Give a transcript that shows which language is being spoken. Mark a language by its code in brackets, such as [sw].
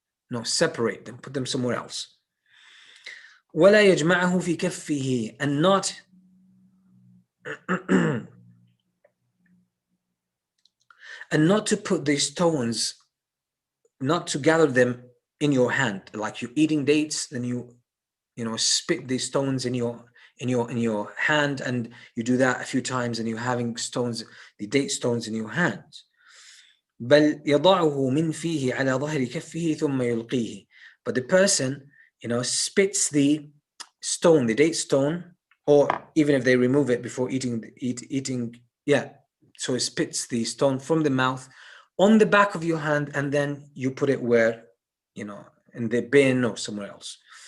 [en] No, separate them, put them somewhere else. [ar] ولا يجمعه في كفه, [en] and not and not to put the stones, not to gather them in your hand, like you're eating dates, then you spit the stones in your hand, and you do that a few times, and you're having stones, the date stones in your hand. [ar] بل يضعه من فيه على ظهر كفه ثم يلقيه. [en] But the person, spits the stone, the date stone, or even if they remove it before eating, so it spits the stone from the mouth on the back of your hand, and then you put it where, in the bin or somewhere else.